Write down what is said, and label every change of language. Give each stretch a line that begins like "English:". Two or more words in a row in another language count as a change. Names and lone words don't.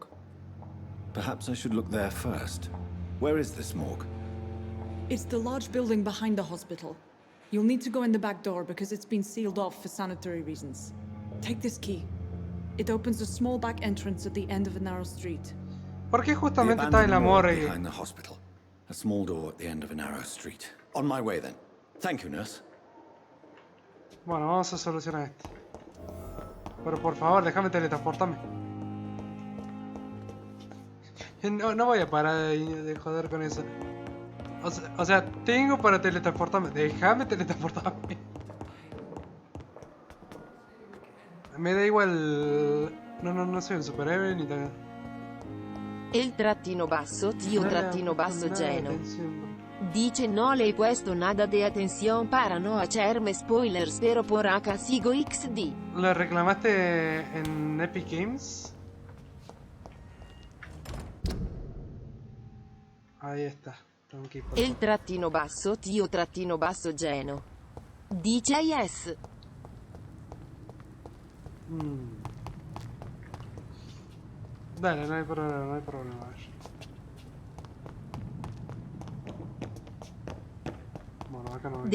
English: Perhaps I should look there first. Where is this morgue? It's the large building behind the hospital. You'll need to go in the back door because it's been sealed off for sanitary reasons. Take this key. It opens a small back entrance at the end of a narrow street.
Spanish: ¿Por qué justamente está en la morgue?
English: Behind the hospital. A small door at the end of a narrow street. On my way then. Thank you, nurse.
Spanish: Bueno, vamos a solucionar esto. Pero por favor, déjame teletransportarme. No voy a parar de joder con eso. O sea, tengo para teletransportarme. Déjame teletransportarme. Me da igual. No soy un superhéroe ni nada. El
Italian: trattino basso,
Spanish: tío
Italian: trattino basso
Spanish: Geno. Dice no le he puesto nada de atención para no echarme spoilers pero por acá sigo XD. ¿Lo reclamaste en Epic Games? Ahí está. El
Italian: trattino basso,
Spanish: tío
Italian: trattino basso
Spanish: Geno. Dice yes. Dale, no hay problema, Bueno, acá no hay